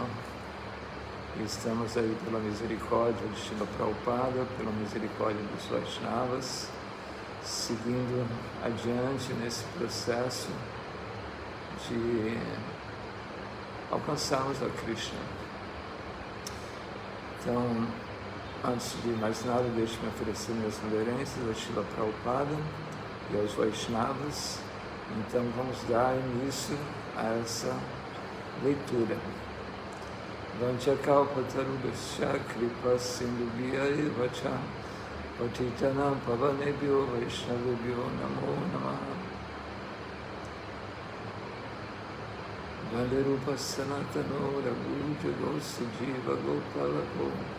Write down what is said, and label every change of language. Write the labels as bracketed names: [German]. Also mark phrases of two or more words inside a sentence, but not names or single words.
[Portuguese] E estamos aí pela misericórdia de Srila Prabhupada, pela misericórdia dos Vaishnavas, seguindo adiante nesse processo de alcançarmos a Krishna. Então, antes de mais nada, deixe-me oferecer minhas reverências a Srila Prabhupada e aos Vaishnavas. Então, vamos dar início a essa leitura. [Sanskrit] वाञ्छाकल्पतरुभ्यश्च कृपा सिन्धुभ्य एव च पतितानां पावनेभ्यो वैष्णवेभ्यो नमो नमः. वन्दे रूप सनातनौ रघुयुगौ श्रीजीव गोपालकौ.